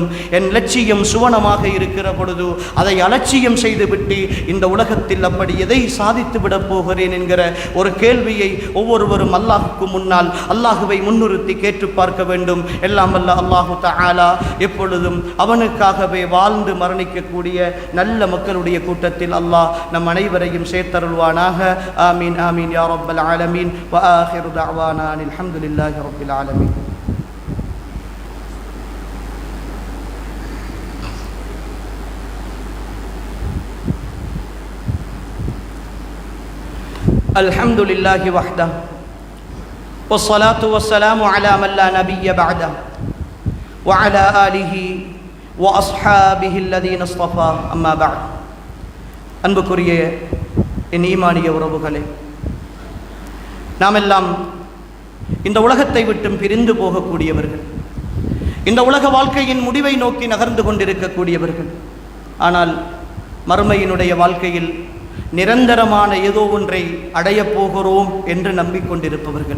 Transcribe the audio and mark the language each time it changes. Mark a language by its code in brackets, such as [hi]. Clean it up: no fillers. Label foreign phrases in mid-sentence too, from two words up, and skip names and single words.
[ta] என் லட்சியம் சுவனமாக இருக்கிற பொழுது அதை அலட்சியம் செய்துவிட்டு இந்த உலகத்தில் அப்படி எதை சாதித்து விடப் போகிறேன் என்கிற ஒரு கேள்வியை ஒவ்வொருவரும் அல்லாஹுக்கு முன்னால் அல்லாஹுவை முன்னிறுத்தி கேட்டு பார்க்க வேண்டும். எல்லாம் வல்ல அல்லாஹு தஆலா எப்பொழுதும் அவனுக்காகவே வாழ்ந்து மரணிக்கக்கூடிய நல்ல மக்களுடைய கூட்டத்தில் அல்லாஹ் நம் அனைவரையும் சேர்த்தருள்வானாக. [ar] آمين آمين يا رب العالمين. وآخر دعوانا أن الحمد لله رب العالمين. الحمد لله وحده والصلاة والسلام على من لا نبي بعده وعلى آله وأصحابه الذين اصطفى أما بعد. [ta] அன்புக்குரிய என் ஈமானிய உறவுகளே, நாம் எல்லாம் இந்த உலகத்தை விட்டும் பிரிந்து போகக்கூடியவர்கள், இந்த உலக வாழ்க்கையின் முடிவை நோக்கி நகர்ந்து கொண்டிருக்கக்கூடியவர்கள். ஆனால் மறுமையினுடைய வாழ்க்கையில் நிரந்தரமான ஏதோ ஒன்றை அடையப் போகிறோம் என்று நம்பிக்கொண்டிருப்பவர்கள்.